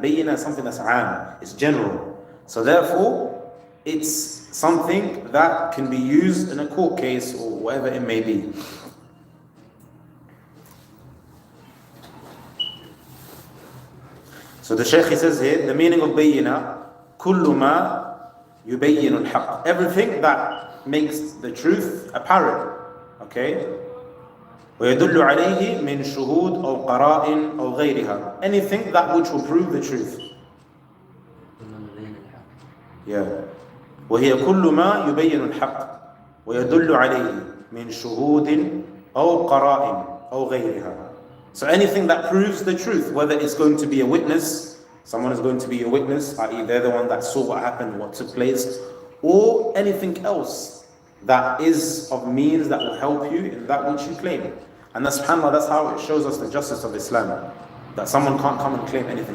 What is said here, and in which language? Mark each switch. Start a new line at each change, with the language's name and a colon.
English: Bayyina is something that's aam, it's general. So therefore, it's something that can be used in a court case or whatever it may be. So the Shaykh, he says here, the meaning of bayyina,
Arabic: kullu ma yubayyinu al-haqq,
English: everything that makes the truth apparent. Okay?
Arabic: ويدل عليه من شهود أو قرائن أو غيرها,
English: anything that which will prove the truth. Yeah.
Arabic: وهي كل ما يبين الحق ويدل عليه من شهود أو قرائن أو غيرها.
English: So anything that proves the truth, whether it's going to be a witness, someone is going to be a witness, i.e. they're the one that saw what happened, what took place, or anything else that is of means that will help you in that which you claim. And that's, subhanAllah, that's how it shows us the justice of Islam. That someone can't come and claim anything.